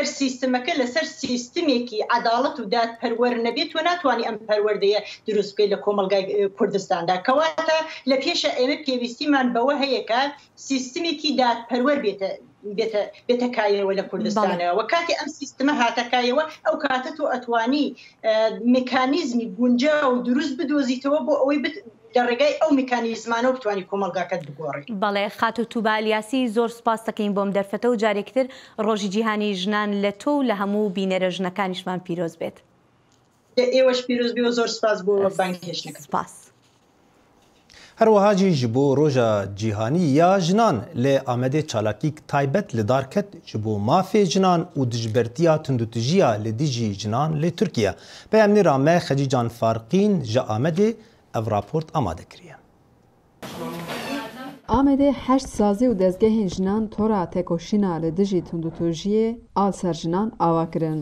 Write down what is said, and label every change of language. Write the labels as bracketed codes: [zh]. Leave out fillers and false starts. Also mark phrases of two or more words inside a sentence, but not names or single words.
[ckb] سیستمەکە لەسەر سیستمێکی عەداڵەت و دادپەروەر نەبێت تۆ ناتوانانی ئەم پەروەردەیە دروست بکەیت لە کۆمەلگای کوردستاندا کەواتە لە پێشە ئێمە پێویستیمان بەوە هەیە کە سیستمێکی دادپەروەر بێتە کایەوە لە کوردستانەوە و کاتی ئەم سیستمە هاتەکایەوە ئەو کاتە تۆ ئەتوانی مکانیزمی گونجاو و دروست بدۆزیتەوە بۆ ئەوەی لەڕێگای ئەو میکانیزمانە بتوانانی کۆمەلگاکەت بگۆڕی. بەڵێ خات و تووبە ئەلیاسی زۆر سپاس دەکەین بۆم دەرفەتە و جارێکتر ڕۆژی جیهانی ژنان لە تۆ و لە هەموو بینەرە ژنەکانیشمان پیرۆز بێت. ئێوەش پیرۆز بێ و زۆر سپاس بۆ بانگهێشتنەکە. سپاس. [ku] هەروەها ji bo roja cîhanî ya jinan lê Amedê çalakîk taybet li dar ket ji bo mafê jinan û dijbertiya tundutijiya li dijî jinan lê Tirkiye. Peyamnêra me Xecîcan Farqîn ji Amedê ev raport amade kiriye. Amedê heşt sazî û dezgehên jinan tora tekoşîna li dijî tundutujiyê al ser jinan ava kirin.